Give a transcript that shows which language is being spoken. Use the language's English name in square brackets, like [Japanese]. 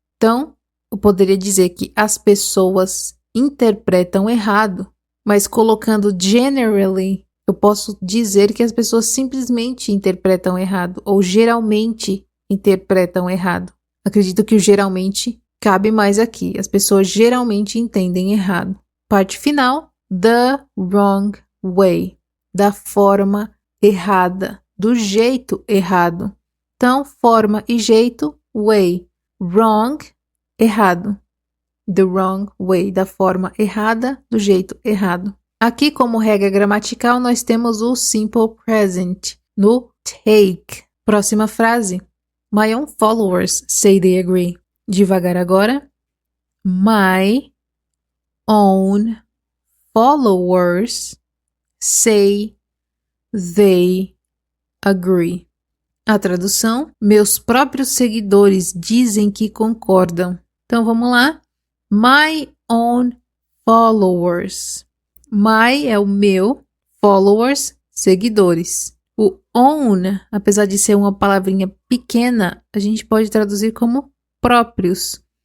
[Portuguese] Então, eu poderia dizer que as pessoas interpretam errado, mas colocando generally, eu posso dizer que as pessoas simplesmente interpretam errado, ou geralmente interpretam errado. Acredito que o geralmente cabe mais aqui. As pessoas geralmente entendem errado. Parte final, the wrong way. Da forma errada, do jeito errado. Então, forma e jeito, way. Wrong, errado. The wrong way, da forma errada, do jeito errado. Aqui, como regra gramatical, nós temos o simple present, no take. Próxima frase. [English] My own followers say they agree. [Portuguese] Devagar agora. [English] My own followers say they agree. [Portuguese] A tradução: meus próprios seguidores dizem que concordam. Então vamos lá. [English] My own followers. [Portuguese] My é o meu, followers, seguidores. O own, apesar de ser uma palavrinha pequena, a gente pode traduzir como próprios.